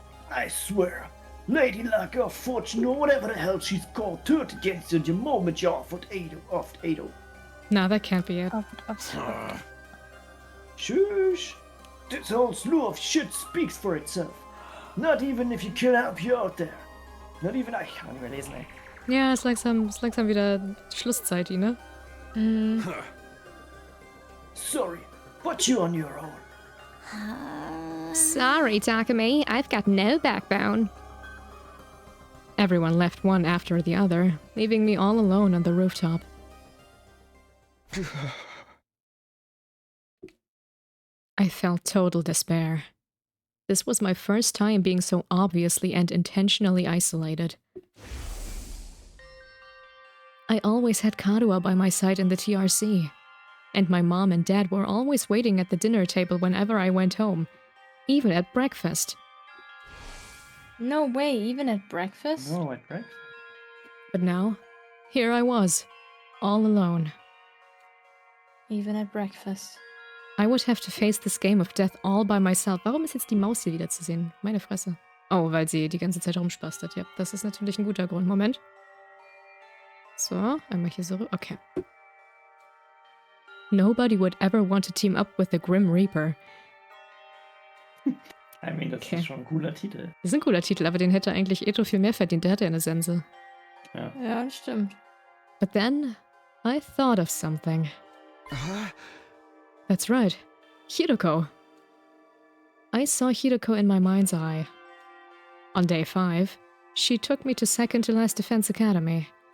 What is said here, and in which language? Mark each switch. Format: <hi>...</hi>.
<en>I swear, Lady Luck or Fortune or whatever the hell she's called turned against you the moment you offered Ado. No, that can't be it. Shush! This whole slew of shit speaks for itself. Not even if you can help you out there. Not even I</en> <de>kann nicht mehr lesen, ey. Ja, ist langsam wieder Schlusszeit, ne?</de> <en>Sorry, but you on your own. Sorry, Takumi, I've got no backbone. Everyone left one after the other, leaving me all alone on the rooftop. I felt total despair. This was my first time being so obviously and intentionally isolated. I always had Karua by my side in the TRC, and my mom and dad were always waiting at the dinner table whenever I went home, even at breakfast. No way, even at breakfast? No, at breakfast? But now, here I was, all alone. Even at breakfast. I would have to face this game of death all by myself.</en> <de>Warum ist jetzt die Maus hier wieder zu sehen? Meine Fresse. Oh, weil sie die ganze Zeit rumspastet. Ja, das ist natürlich ein guter Grund. Moment. So, einmal hier so. Okay.</de> <en>Nobody would ever want to team up with the Grim Reaper. I mean,</en> <de>das ist schon ein cooler Titel. Das ist ein cooler Titel, aber den hätte eigentlich Eto viel mehr verdient. Der hatte ja eine Sense. Ja, das stimmt.</de> <en>But then, I thought of something. That's right. Hiroko. I saw Hiroko in my mind's eye. On day 5, she took me to second to last Defense Academy.</en>